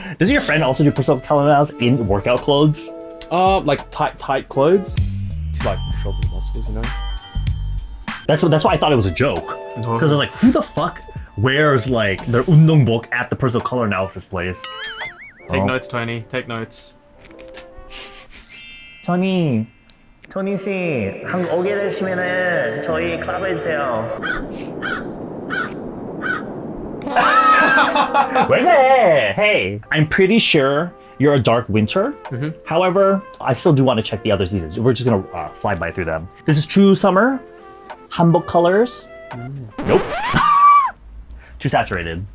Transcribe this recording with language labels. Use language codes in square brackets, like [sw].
[en] Does your friend also do personal color in workout clothes? Like tight clothes to like show off his muscles, you know. That's why I thought it was a joke. No. Because I was like, who the fuck wears like their 운동복 at the personal color analysis place? Take Oh. notes, Tony. Take notes. [ko] 토니 씨 한국 오게 되시면은 저희 콜라보 해주세요. 왜 그래? [en] Hey, I'm pretty sure you're a dark winter. However, I still do want to check the other seasons. We're just gonna fly by through them. This is true summer. Hanbok colors. Nope. Too saturated.